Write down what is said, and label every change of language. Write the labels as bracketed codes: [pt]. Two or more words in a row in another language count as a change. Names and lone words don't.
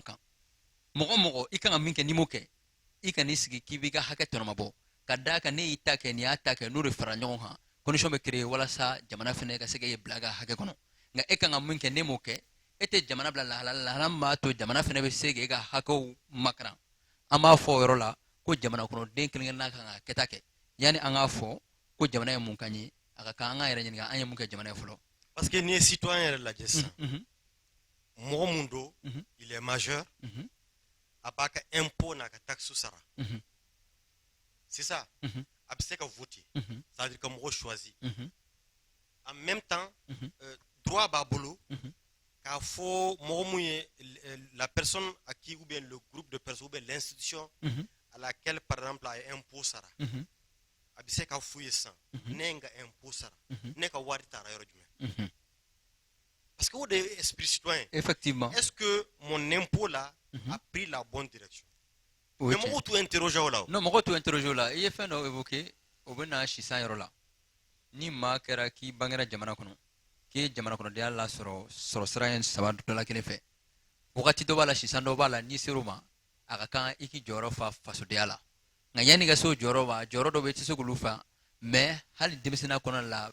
[bm] kan mɔgɔ mɔgɔ i kan ka min kɛ n'i m'o kɛ i ka n'i sigi k'i b'i ka hakɛ tɔnɔmabɔ ka d'a kan ne y'i ta kɛ n'i y'a ta kɛ n'o de fara ɲɔgɔn kan condition bɛ créer walasa jamana fɛnɛ ka se k'e bila a ka hakɛ kɔnɔ nka e kan ka min kɛ n'e m'o kɛ e tɛ jamana bila lahala min b'a to jamana fɛnɛ bɛ se k'e ka hakɛw makaran an b'a fɔ o yɔrɔ la ko jamana kɔnɔden kelen-kelenna kan ka kɛta kɛ yani an k'a fɔ ko jamana ye mun kan ye a ka kan an k'an yɛrɛ ɲininka an ye mun kɛ jamana ye fɔlɔ parce que n'i ye citoyen yɛrɛ lajɛ sisan mɔgɔ mun don [fr] il est majeur [bm] a b'a ka impôt n'a ka taxe sara [fr] c'est ça [bm] a bɛ se ka voter [fr] ça veut dire [bm] ka mɔgɔ choisi [fr] en même temps droit [bm] b'a bolo k'a fɔ mɔgɔ mun ye [fr] la personne à qui ou bien le groupe de personnes ou bien l'institution à laquelle par exemple [bm] a ye impôt sara a bɛ se ka f'u ye sisan ne ye n ka impôt sara ne ka wari taara yɔrɔ jumɛn parce que o de ye [fr] esprit citoyen [bm] effectivement [fr] est-ce que mon impôt là a pris la bonne direction mais [bm] mɔgɔw t'u interroger o la non mɔgɔw t'u interroger o la i ye fɛn dɔ évoquer o bɛ na sisan yɔrɔ la ni maa kɛra k'i bangera jamana kɔnɔ k'i ye jamana kɔnɔdenya lasɔrɔ sɔrɔ sira ye saba dɔ la kelen fɛ wagati dɔ b'a la sisan dɔ b'a la n'i ser'o ma a ka kan i k'i jɔyɔrɔ fa fasodenya la nka yanni ka se o jɔyɔrɔ ma jɔyɔrɔ dɔ bɛ i tɛ se k'olu fa mais hali denmisɛnninya kɔnɔna la